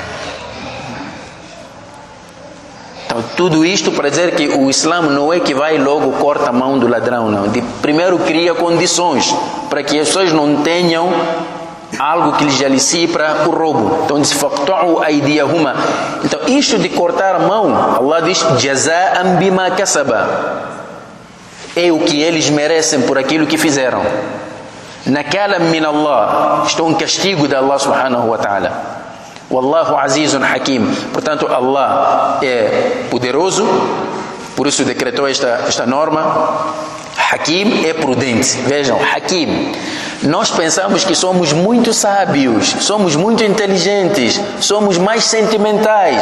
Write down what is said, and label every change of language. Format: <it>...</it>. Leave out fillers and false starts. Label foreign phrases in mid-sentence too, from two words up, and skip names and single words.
<pt>Então, tudo isto para dizer que o Islã não é que vai logo corta a mão do ladrão, não. Primeiro cria condições para que as pessoas não tenham algo que lhes alicie para o roubo. Então diz:</pt> <ar>فاقطعوا أيديهما.</ar> <pt>Então isto de cortar a mão, Allah diz:</pt> <ar>جزاء بما كسبا,</ar> <pt>é o que eles merecem por aquilo que fizeram.</pt> <ar>نكالا من الله,</ar> <pt>isto é um castigo de Allah</pt> <ar>سبحانه وتعالى. والله عزيز حكيم.</ar> <pt>Portanto, Allah é poderoso, por isso decretou esta norma. Hakim é prudente. Vejam, Hakim. Nós pensamos que somos muito sábios, somos muito inteligentes, somos mais sentimentais.</pt>